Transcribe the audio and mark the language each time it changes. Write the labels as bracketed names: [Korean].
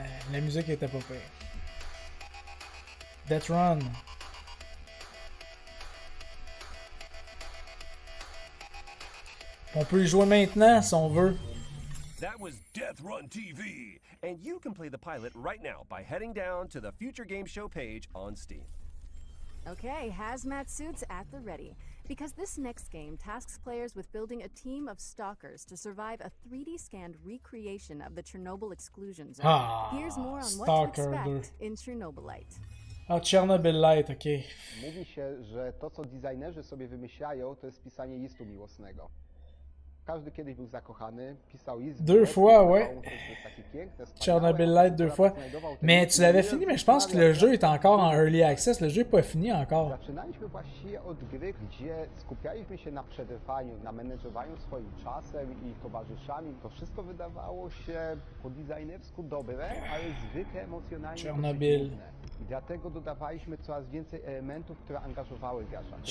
[French] La musique était pas pire. [English] Death Run. [French] On peut y jouer maintenant si on veut. [English] That was Death Run TV, and you can play the pilot right now by heading down to the Future Game Show page on Steam. Okay, hazmat suits at the ready. Because this next game tasks players with building a team of stalkers to survive a 3D scanned recreation of the Chernobyl exclusion zone. Here's more on what to expect in Chernobylite. [Polish] Ah, Chernobylite, okej. Mówi się, że to, co designerzy sobie wymyślają, to jest pisanie listu miłosnego. Każdy kiedyś był zakochany, pisał list. [French] Deux fois, ouais. Chernobylite deux fois. Mais tu l'avais fini, mais je pense que le jeu est encore en early access. Le jeu n'est pas fini encore. [Polish] Zaczynaliśmy właściwie od gry, gdzie skupialiśmy się na przetrwaniu, na menedżowaniu swoim czasem i towarzyszami. To wszystko wydawało się po designersku dobre, ale zwykle emocjonalnie pozytywne. I dlatego dodawaliśmy coraz więcej elementów, które angażowały gracza.